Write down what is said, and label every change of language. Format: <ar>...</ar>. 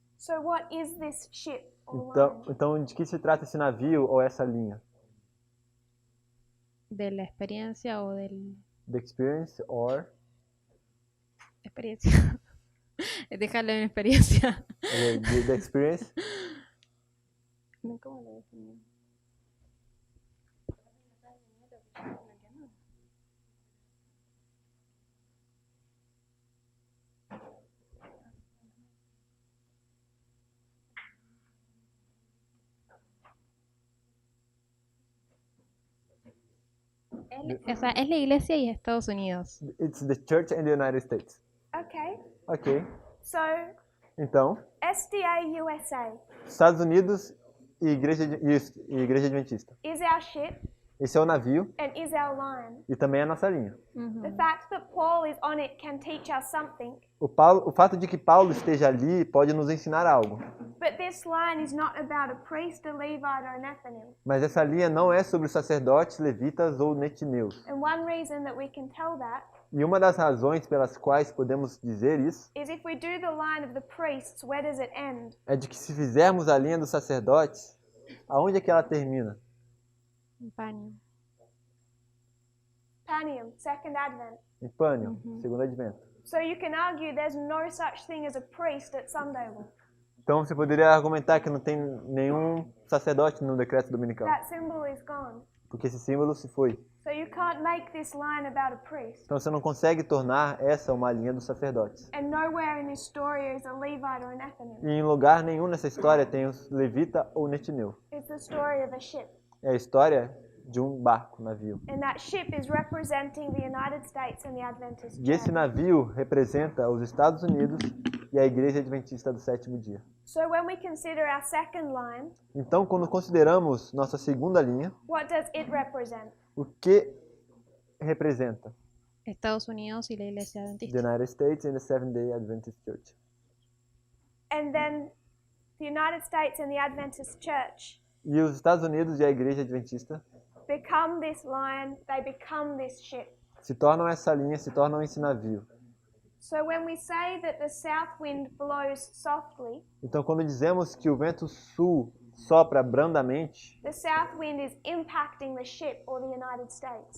<en>So what is this ship or line?</en> <pt>Então, de que se trata esse navio ou essa linha?</pt> <es>De la experiencia o del...</es> <en>The experience or</en> <es>Experiencia. Dejarlo en experiencia.</es> <en>the experience?</en> <es>¿Cómo lo definí? O sea, es la iglesia y Estados Unidos.</es> <en>It's the church and the United States. Okay.</en> <pt>Ok.</pt> <en>So</en> <pt>Então,</pt> <en>SDA USA</en> <pt>Estados Unidos e Igreja Adventista.</pt> <en>is our ship</en> <pt>Esse é o navio</pt> <en>and is our line.</en> <pt>e também é a nossa linha.</pt> <en>The fact that Paul is on it can teach us something,</en> <pt>O fato de que Paulo esteja ali pode nos ensinar algo.</pt> <en>but this line is not about a priest, a Levite, or a Nethinim.</en> <pt>Mas essa linha não é sobre os sacerdotes, levitas ou netineus.</pt> <en>And one reason that we can tell that</en> <pt>E uma das razões pelas quais podemos dizer isso</pt> <en>is if we do the line of the priests, where does it end?</en> <pt>é de que se fizermos a linha dos sacerdotes, aonde é que ela termina?</pt> <es>Paño.</es> <en>Panium, second advent.</en> <pt>Em Pânion, segundo advento.</pt> <en>So you can argue there's no such thing as a priest at Sunday.</en> <pt>Então você poderia argumentar que não tem nenhum sacerdote no decreto dominical,</pt> <en>That symbol is gone.</en> <pt>porque esse símbolo se foi.</pt> <en>So you can't make this line about a priest.</en> <pt>Então você não consegue tornar essa uma linha dos sacerdotes.</pt> <en>And nowhere in this story is a Levite or a Nethinim.</en> <pt>E em lugar nenhum nessa história tem os levita ou netineu.</pt> <en>It's the story of a ship.</en> <pt>É a história de um barco, navio.</pt> <en>And that ship is representing the United States and the Adventist</en> <pt>E esse</pt> <en>Church.</en> <pt>navio representa os Estados Unidos e a Igreja Adventista do Sétimo Dia.</pt> <en>So when we consider our second line,</en> <pt>Então, quando consideramos nossa segunda linha,</pt> <en>what does it represent?</en> <pt>o que representa?</pt> <es>Estados Unidos y la Iglesia</es> <en>The</en> <es>Adventista.</es> <en>United States and the Seventh-day Adventist Church. And then the United States and the Adventist Church</en> <pt>E os Estados Unidos e a Igreja Adventista</pt> <en>become this line, they become this ship.</en> <pt>se tornam essa linha, se tornam esse navio.</pt> <en>So when we say that the south wind blows softly,</en> <pt>Então, quando dizemos que o vento sul sopra brandamente,</pt> <en>the south wind is impacting the ship or the United States.</en>